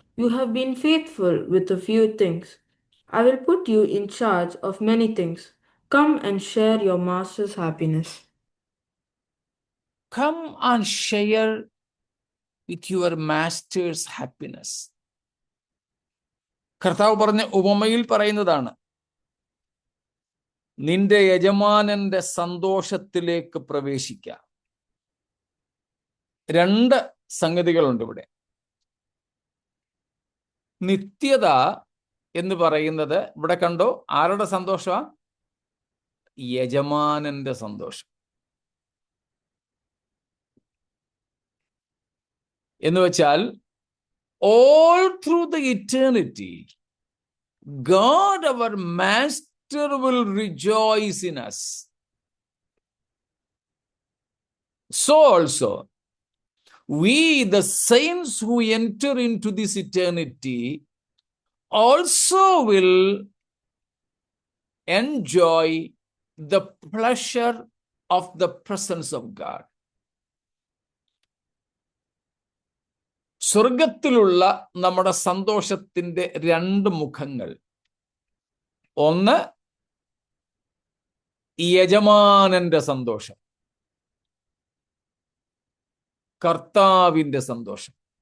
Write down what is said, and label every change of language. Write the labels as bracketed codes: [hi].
[en] You have been faithful with a few things. I will put you in charge of many things. Come and share your master's happiness." Come and share with your master's happiness. [ml] കർത്താവ് പറഞ്ഞ ഉപമയിൽ പറയുന്നതാണ്. നിന്റെ യജമാനന്റെ സന്തോഷത്തിലേക്ക് പ്രവേശിക്കാം. 2 സംഗതികളുണ്ട് ഇവിടെ. നിത്യത എന്ന് പറയുന്നത് ഇവിടെ കണ്ടോ, ആരുടെ സന്തോഷമാ? യജമാനന്റെ സന്തോഷം. എന്ന് വെച്ചാൽ [en] all through the eternity, God our Master will rejoice in us. So also, we, the saints who enter into this eternity, also will enjoy the pleasure of the presence of God. [ml] സ്വർഗത്തിലുള്ള നമ്മുടെ സന്തോഷത്തിന്റെ രണ്ട് മുഖങ്ങൾ. ഒന്ന് യജമാനന്റെ സന്തോഷം, കർത്താവിന്റെ സന്തോഷം.